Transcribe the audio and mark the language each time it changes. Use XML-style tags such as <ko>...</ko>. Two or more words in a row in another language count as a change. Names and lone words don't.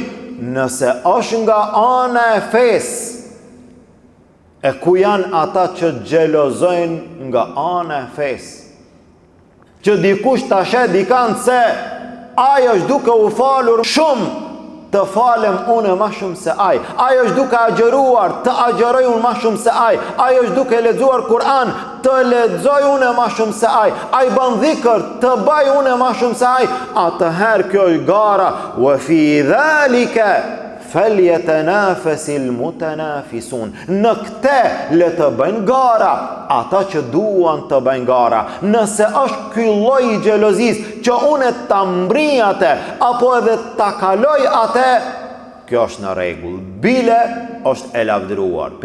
<sq>Nëse është nga ana e fesë, e ku janë ata që xhelozojnë nga ana e fesë, që dikush ta shet dikant se ai është duke u falur shumë, të falem unë ma shumë se ai. Ai është duke agjëruar, të agjëroj unë ma shumë se ai. Ai është duke lexuar Kur'an, të lexoj unë ma shumë se ai. Ai bën dhikr, të baj unë ma shumë se ai. Atëherë kjo është gara.</sq> <ar>وفي ذلك فليتنافس المتنافسون.</ar> <sq>Në këtë le të bëjnë gara ata që duan të bëjnë gara. Nëse është ky lloj xhelozis që unë ta mbrij atë apo edhe ta kaloj atë, kjo është në rregull. Bile është e lavdëruar.</sq>